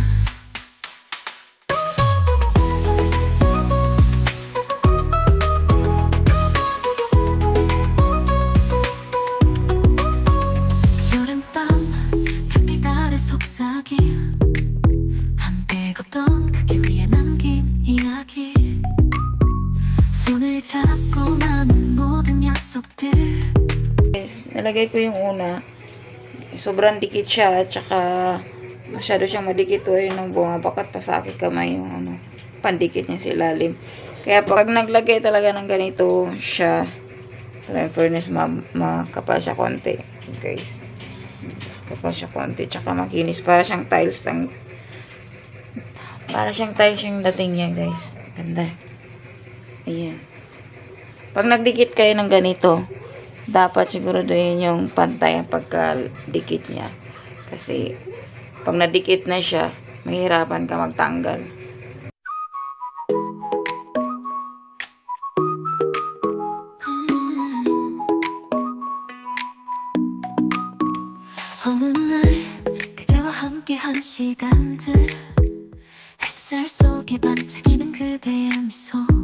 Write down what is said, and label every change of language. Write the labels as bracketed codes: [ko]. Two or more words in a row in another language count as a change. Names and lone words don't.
[ko] 여름밤 별빛 아래 속삭임 한때 걷던 그 길 위에 남긴 이야기 손을 잡고 나눈 모든 약속들 [tl] Nalagay ko yung una. Sobrang dikit siya at saka masyado siyang madikit. O yun ang bumabakat pa sa aking kamay yung pandikit niya sa ilalim. Kaya pag naglagay talaga ng ganito siya, [en] in fairness, [tl] makapal siya konti. Guys. Kapal siya konti. Tsaka makinis. Para siyang tiles yung dating niya, guys. Ganda. Ayan. Pag nagdikit kayo ng ganito, dapat siguraduhin yung pantay ang pagkadikit niya. Kasi, pag nadikit na siya, mahirapan ka magtanggal. [ko] 어느 날 그대와 함께한 시간들 햇살 속에 반짝이는 그대의 미소